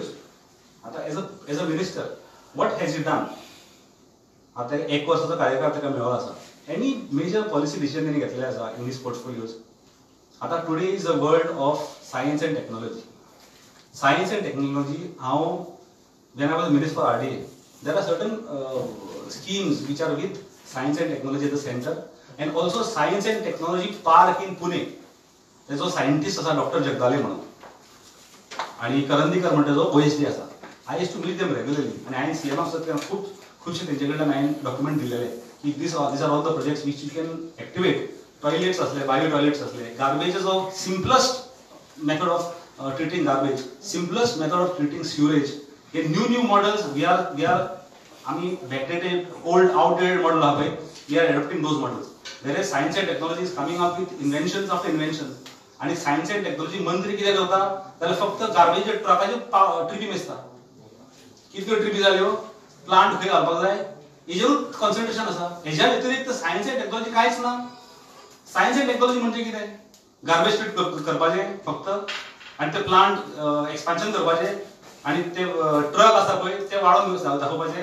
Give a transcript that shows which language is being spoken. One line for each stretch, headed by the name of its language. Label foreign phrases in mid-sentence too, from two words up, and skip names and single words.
English: आतां as a minister what has he done?
Konkani: आतां 1 वर्साचो कार्यकाळ ताका मेळ्ळो आसा.
English: any major policy decision
Konkani: तेणी घेतलेले आसा
English: in his portfolios. आतां today is a world of science and technology. science and technology हांव when I was minister for RDA, there are certain schemes which are with science and technology at the center, and also science and technology park in Pune.
Konkani: जो सायंटिस्ट आसा डॉक्टर जगदाले म्हणून, आणि करंदीकर म्हणटा जो PhD आसा,
English: I used to meet them regularly
Konkani: आणि हांवें सीएम आसतना खुबशे तेंचे कडल्यान हांवें डॉक्युमेंट दिलेले की
English: these are all the projects which you can activate. टॉयलेट्स असले, bio toilets असले, गार्बेजचो simplest method of treating garbage, simplest method of treating sewage. हे new models we are आम्ही backdated, old, outdated model
Konkani: आहा पळय,
English: we are adopting those models. There is science and technology is coming up with inventions after inventions.
Konkani: आणि
English: science and technology
Konkani: मंत्री कितें करता जाल्यार फक्त गार्बेज ट्रकाच्यो ट्रिपी मेजता. कितल्यो ट्रिपी जाल्यो, प्लांट खंय घालपाक जाय हेजेरूच कॉन्सन्ट्रेशन आसा. हेज्या व्यतिरिक्त
English: science and technology
Konkani: कांयच ना.
English: science and technology
Konkani: म्हणजे कितें,
English: garbage treat
Konkani: करपाचें फक्त आणि ते
English: plant expansion
Konkani: करपाचे आणि ते ट्रक आसा पळय ते वाडोवन दाखोवपाचे.